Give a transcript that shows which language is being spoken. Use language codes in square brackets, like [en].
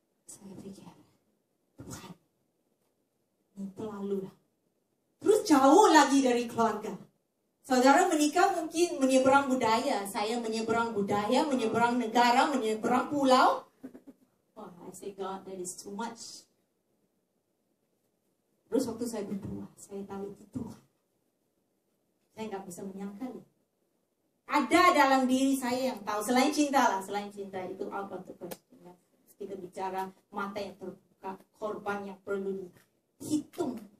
[id] Saya pikir, Tuhan, ini terlalu lah. Terus jauh lagi dari keluarga. Saudara menikah mungkin menyeberang budaya. Saya menyeberang budaya, menyeberang negara, menyeberang pulau. [en] Oh, I say God, that is too much. [id] Terus waktu saya berdua, saya tahu itu Tuhan. Saya nggak bisa menyangkal. Ada dalam diri saya yang tahu. Selain cinta lah, selain cinta itu [en] out of the question. [id] Kita bicara mata yang terbuka, korban yang perlu dihitung.